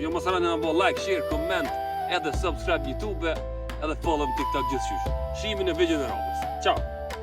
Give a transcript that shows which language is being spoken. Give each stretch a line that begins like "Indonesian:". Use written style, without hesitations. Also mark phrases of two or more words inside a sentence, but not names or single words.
Albanian: Jo mos harroni të bëni
English: like, share, comment,
Albanian: edhe subscribe në YouTube, edhe follow në TikTok gjithçysh. Shimin e videon e radhës. Ciao.